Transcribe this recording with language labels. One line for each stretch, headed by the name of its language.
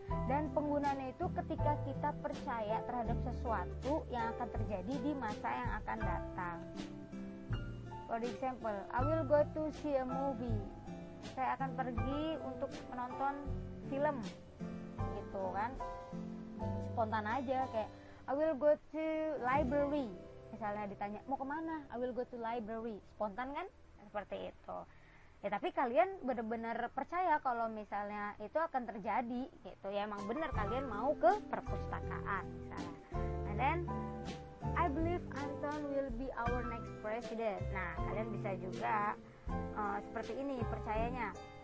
Indonesian: Dan penggunaannya itu ketika kita percaya terhadap sesuatu yang akan terjadi di masa yang akan datang.
English: For example, I will go to see a movie.
Indonesian: Saya akan pergi untuk menonton film, gitu kan. Spontan aja, kayak
English: I will go to library.
Indonesian: Misalnya ditanya mau kemana,
English: I will go to library.
Indonesian: Spontan kan, seperti itu. Ya tapi kalian benar-benar percaya kalau misalnya itu akan terjadi, gitu ya. Emang benar kalian mau ke perpustakaan misalnya.
English: And then I believe Anton will be our next president.
Indonesian: Nah, kalian bisa juga seperti ini percayanya.